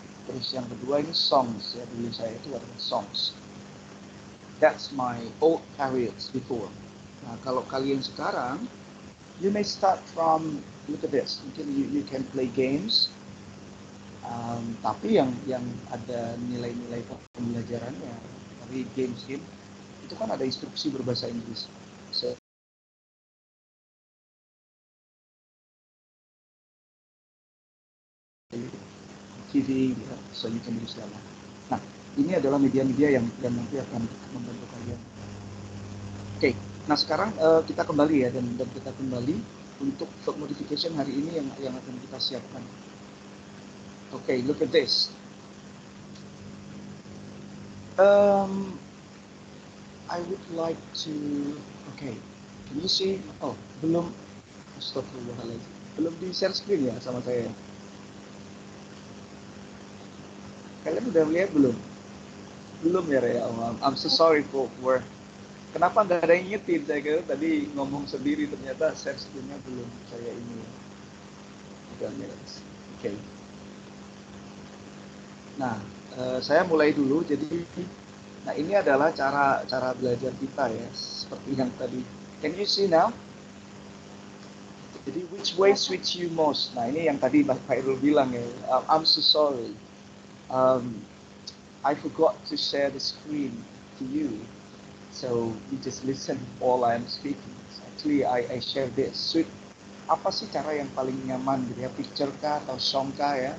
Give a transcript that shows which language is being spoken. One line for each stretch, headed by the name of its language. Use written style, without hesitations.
Indonesian: Terus yang kedua ini songs ya, dulu saya itu adalah songs.
English: That's my old periods before.
Indonesian: Nah, kalau kalian sekarang,
English: you may start from, look at this,
Indonesian: mungkin
English: you can play games,
Indonesian: tapi yang ada nilai-nilai pembelajarannya dari games itu kan ada instruksi berbahasa Inggris.
English: So, TV, ya, so you can use that.
Indonesian: Nah, ini adalah media-media yang nanti akan membantu kalian. Oke, nah sekarang kita kembali ya, dan kita kembali untuk verb modification hari ini yang akan kita siapkan.
English: Oke, look at this. I would like to. Okay, can you see?
Indonesian: Oh, belum.
English: Astagfirullahaladzim.
Indonesian: Belum di share screen ya sama saya. Kalian udah lihat belum? Belum ya, Rea.
English: Oh, I'm so sorry for
Indonesian: kenapa nggak ada yang ngingetin. Saya kira tadi ngomong sendiri, ternyata share screen-nya belum saya ini. Oke. Nah, saya mulai dulu. Jadi, nah ini adalah cara belajar kita ya, seperti yang tadi.
English: Can you see now?
Indonesian: Jadi
English: which way switch you most?
Indonesian: Nah ini yang tadi Pak Irul bilang ya.
English: I'm so sorry. I forgot to share the screen to you. So you just listen while I'm speaking. Actually I share this. Switch.
Indonesian: Apa sih cara yang paling nyaman gitu ya? Picture kah atau song kah ya?